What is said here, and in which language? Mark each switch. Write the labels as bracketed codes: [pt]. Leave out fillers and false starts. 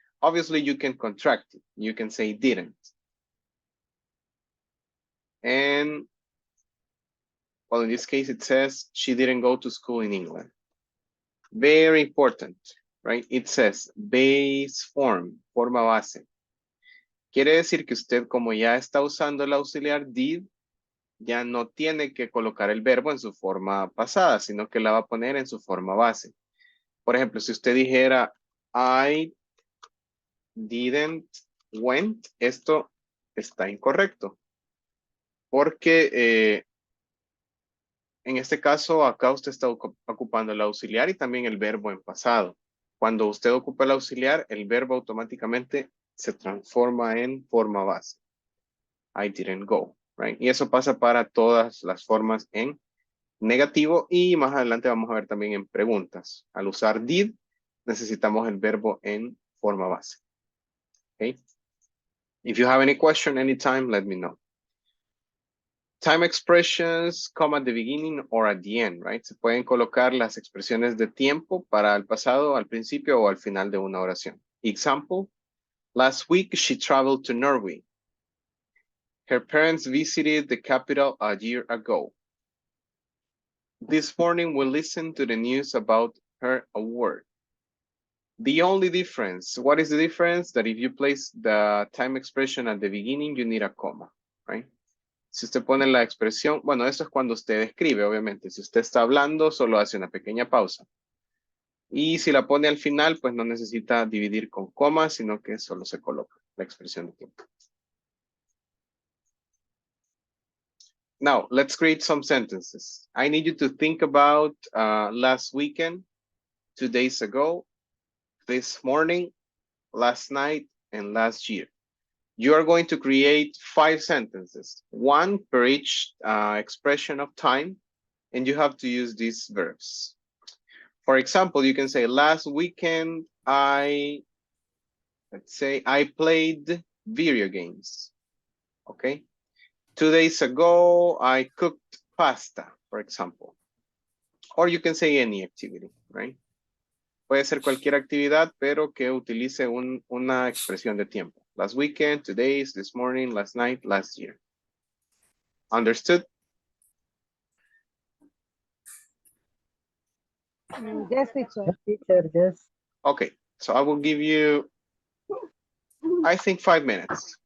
[en] Obviously, you can contract it. You can say didn't. And well, in this case, it says she didn't go to school in England. Very important, right? It says base form, [es] forma base. Quiere decir que usted, como ya está usando el auxiliar did, ya no tiene que colocar el verbo en su forma pasada, sino que la va a poner en su forma base. Por ejemplo, si usted dijera, [en] I didn't went, [es] esto está incorrecto. Porque en este caso, acá usted está ocupando el auxiliar y también el verbo en pasado. Cuando usted ocupa el auxiliar, el verbo automáticamente se transforma en forma base. [en] I didn't go, right? [es] Y eso pasa para todas las formas en negativo y más adelante vamos a ver también en preguntas. Al usar did, necesitamos el verbo en forma base. [en] Okay? If you have any question anytime, let me know. Time expressions come at the beginning or at the end, right? [es] Se pueden colocar las expresiones de tiempo para el pasado, al principio o al final de una oración. [en] Example, last week she traveled to Norway. Her parents visited the capital a year ago. This morning we listened to the news about her award. The only difference, what is the difference? That if you place the time expression at the beginning, you need a comma, right? [es] Si usted pone la expresión, bueno, eso es cuando usted escribe, obviamente. Si usted está hablando, solo hace una pequeña pausa. Y si la pone al final, pues no necesita dividir con coma, sino que solo se coloca la expresión de tiempo. [en] Now, let's create some sentences. I need you to think about last weekend, 2 days ago, this morning, last night, and last year. You are going to create 5 sentences, one per each expression of time, and you have to use these verbs. For example, you can say, last weekend, let's say, I played video games, okay? 2 days ago, I cooked pasta, for example. Or you can say any activity, right? [es] Puede ser cualquier actividad, pero que utilice una expresión de tiempo. [en] Last weekend, 2 days, this morning, last night, last year. Understood? Yes, teacher. Yes, teacher, yes. Okay, so I will give you, I think 5 minutes.